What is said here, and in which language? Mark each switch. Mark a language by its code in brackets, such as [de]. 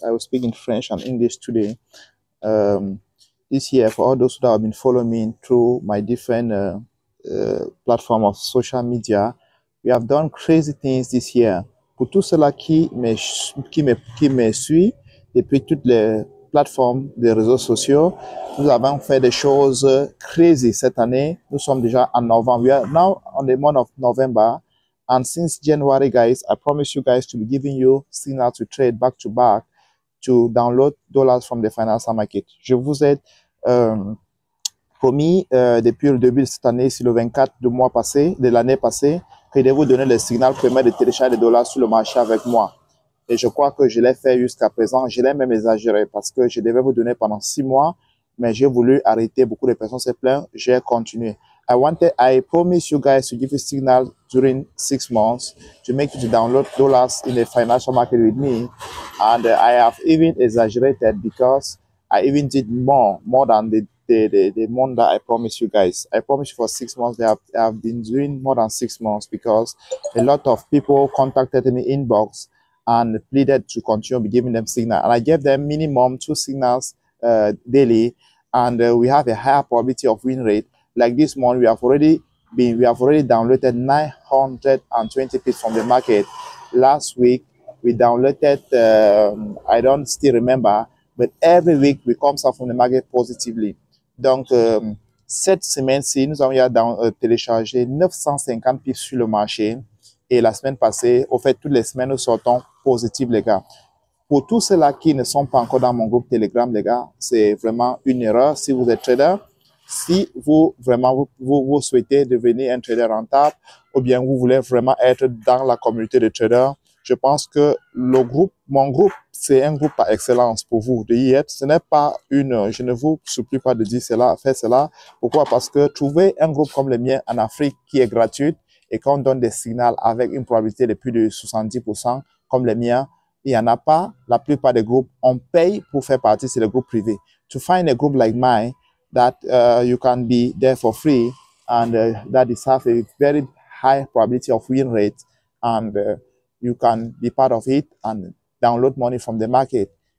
[en] I will speak in French and English today. Um, this year, for all those that have been following me through my different platform of social media, we have done crazy things this year. [fr] Pour tous ceux-là qui me suit depuis toutes les plateformes des réseaux sociaux, nous avons fait des choses crazy cette année. Nous sommes déjà en novembre. [en] We are now on the month of November. And since January, guys, I promise you guys to be giving you signal to trade back to back to download dollars from the financial market. [fr] Je vous ai promis depuis le début de cette année, sur le 24 du mois passé, de l'année passée, que je vais vous donner le signal permet de télécharger des dollars sur le marché avec moi. Et je crois que je l'ai fait jusqu'à présent. Je l'ai même exagéré parce que je devais vous donner pendant 6 mois, mais j'ai voulu arrêter. Beaucoup de personnes se plaignent. J'ai continué. [en] I promise you guys to give you signal during 6 months to make you to download dollars in the financial market with me. And I have even exaggerated because I even did more than the month that I promised you guys. I promised you for 6 months. I have been doing more than 6 months because a lot of people contacted me inbox and pleaded to continue be giving them signal. And I gave them minimum 2 signals daily, and we have a higher probability of win rate. Like this month, we have already downloaded 920 pips from the market. Last week, we downloaded, I don't still remember, but every week we come out from the market positively. [fr] Donc, cette semaine-ci, nous avons téléchargé 950 pips sur le marché. Et la semaine passée, au fait, toutes les semaines, nous sortons positifs, les gars. Pour tous ceux-là qui ne sont pas encore dans mon groupe Telegram, les gars, c'est vraiment une erreur. Si vous êtes trader, si vous vraiment vous souhaitez devenir un trader rentable, ou bien vous voulez vraiment être dans la communauté de traders, je pense que mon groupe, c'est un groupe par excellence pour vous de y être. Ce n'est pas je ne vous supplie pas de dire cela, faire cela. Pourquoi? Parce que trouver un groupe comme le mien en Afrique qui est gratuit et qu'on donne des signaux avec une probabilité de plus de 70% comme le mien, il n'y en a pas. La plupart des groupes, on paye pour faire partie, c'est le groupe privé. [en] To find a group like mine, that you can be there for free and that is have a very high probability of win rate, and you can be part of it and download money from the market.